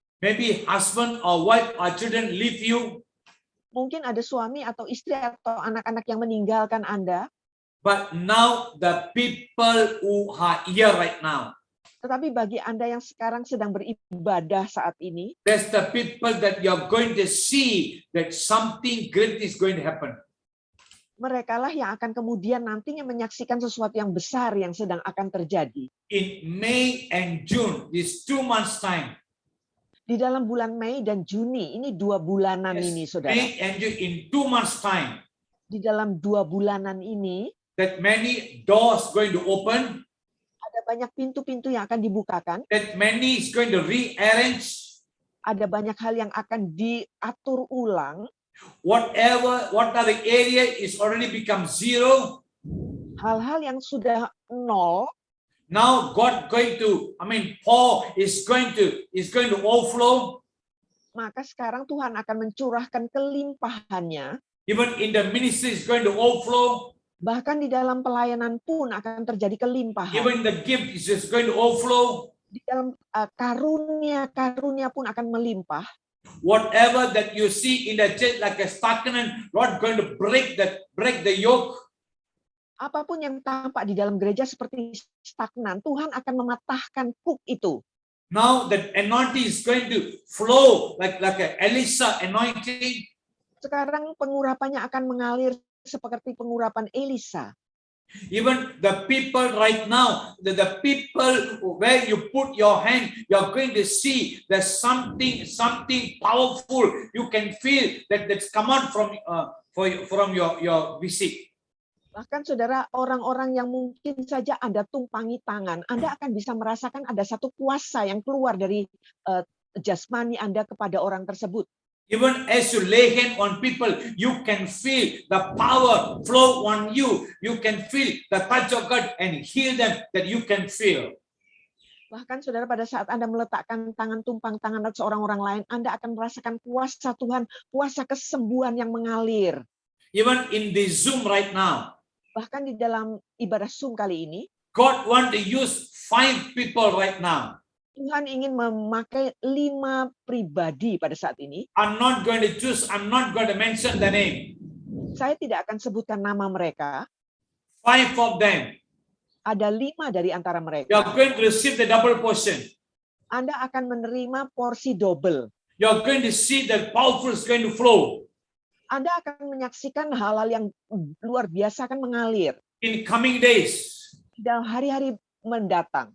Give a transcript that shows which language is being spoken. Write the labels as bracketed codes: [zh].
[en] maybe husband or wife or children leave you, [id] Mungkin ada suami atau istri atau anak-anak yang meninggalkan Anda. [en] but now the people who are here right now, [id] Tetapi bagi Anda yang sekarang sedang beribadah saat ini, [en] that's the people that you're going to see that something great is going to happen. [id] merekalah yang akan kemudian nantinya menyaksikan sesuatu yang besar yang sedang akan terjadi. [en] In May and June, these 2 months time, [id] Di dalam bulan Mei dan Juni, ini 2 bulanan ini, saudara. [en] May and June, in 2 months time, [id] Di dalam 2 bulanan ini, [en] that many doors going to open, [id] ada banyak pintu-pintu yang akan dibukakan, [en] that many is going to rearrange, [id] ada banyak hal yang akan diatur ulang, [en] what are the area is already become zero. [id] hal-hal yang sudah nol, [en] Now God going to, Paul is going to overflow. [id] maka sekarang Tuhan akan mencurahkan kelimpahannya, [en] Even in the ministry is going to overflow. [id] bahkan di dalam pelayanan pun akan terjadi kelimpahan. [en] Even the gift is just going to overflow. [id] Di dalam karunia pun akan melimpah. [en] Whatever that you see in the church like a stagnant, Lord going to break the yoke. [id] Apapun yang tampak di dalam gereja seperti stagnan, Tuhan akan mematahkan kuk itu. [en] Now the anointing is going to flow like a Elisha anointing. [id] Sekarang pengurapannya akan mengalir seperti pengurapan Elisa. [en] Even the people right now, the people where you put your hand, you're going to see there's something powerful. You can feel that's come out from your visit. [id] Bahkan saudara, orang-orang yang mungkin saja Anda tumpangi tangan, Anda akan bisa merasakan ada satu kuasa yang keluar dari jasmani Anda kepada orang tersebut. [en] Even as you lay hand on people, you can feel the power flow on you. You can feel the touch of God and heal them that you can feel. [id] Bahkan saudara, pada saat Anda meletakkan tangan tumpang tangan seorang orang lain, Anda akan merasakan kuasa Tuhan, kuasa kesembuhan yang mengalir. [en] Even in the Zoom right now, [id] Bahkan di dalam ibadah Zoom kali ini, [en] God want to use 5 people right now. [id] Tuhan ingin memakai 5 pribadi pada saat ini. [en] I'm not going to mention the name. [id] Saya tidak akan sebutkan nama mereka. [en] 5 of them. [id] Ada 5 dari antara mereka. [en] You are going to receive the double portion. [id] Anda akan menerima porsi double. [en] You are going to see that powerful is going to flow. [id] Anda akan menyaksikan hal-hal yang luar biasa akan mengalir. [en] In coming days, [id] Dalam hari-hari mendatang.